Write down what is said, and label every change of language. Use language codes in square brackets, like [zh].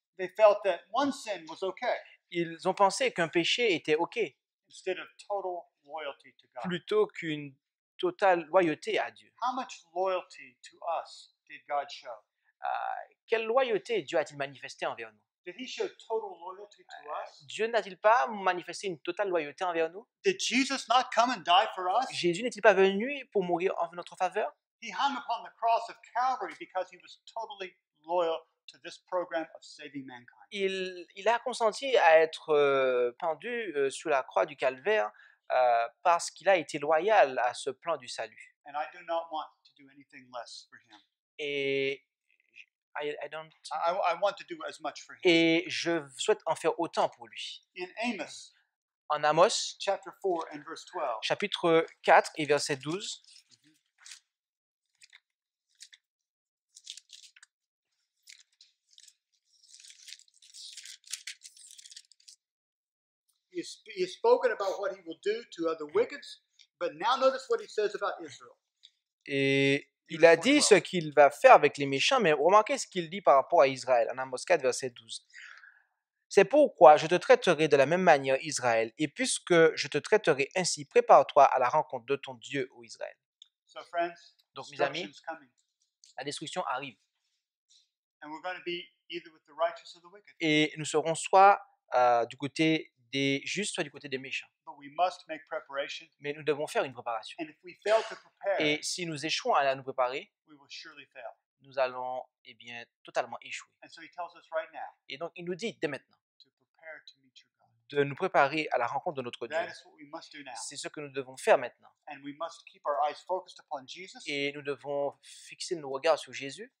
[en] They felt that one sin was okay. [fr] Ils ont pensé qu'un péché était OK, [en] instead of total loyalty to God. [fr] Plutôt qu'une totale loyauté à Dieu. [en] How much loyalty to us did God show? [fr] Quelle loyauté Dieu a-t-il manifesté envers nous? [en] Did he show total loyalty to us? [fr] Dieu n'a-t-il pas manifesté une totale loyauté envers nous? [en] Did Jesus not come and die for us? [fr] Jésus n'est-il pas venu pour mourir en notre faveur? [en] He hung upon the cross of Calvary because he was totally loyal to this program of saving mankind. [fr] Il a consenti à être pendu sur la croix du Calvaire parce qu'il a été loyal à ce plan du salut. [en] And I do not want to do anything less for him. Et I want to do as much for him. [fr] Et je souhaite en faire autant pour lui. [en] In Amos, [fr] en Amos, [en] chapter 4 and verse 12. [fr] Chapitre 4 et verset 12. [en] He has spoken about what he will do to the wicked, but now notice what he says about Israel. [fr] Et il a dit ce qu'il va faire avec les méchants, mais remarquez ce qu'il dit par rapport à Israël, en Amos 4, verset 12. C'est pourquoi je te traiterai de la même manière, Israël, et puisque je te traiterai ainsi, prépare-toi à la rencontre de ton Dieu, ô Israël. [en] So friends, [fr] donc mes amis, la destruction arrive. [en] And we're going to be either with the righteous or the wicked. [fr] Et nous serons soit du côté des justes, soit du côté des méchants. [en] But we must make preparation. [fr] Mais nous devons faire une préparation. [en] And if we fail to prepare, [fr] et si nous échouons à nous préparer, [en] we will surely fail. [fr] Nous allons totalement échouer. [en] And so he tells us right now, [fr] et donc il nous dit dès maintenant [en] to prepare to meet your God. [fr] De nous préparer à la rencontre de notre Dieu. [en] That is what we must do now. [fr] C'est ce que nous devons faire maintenant. [en] And we must keep our eyes focused upon Jesus. [fr] Et nous devons fixer nos regards sur Jésus.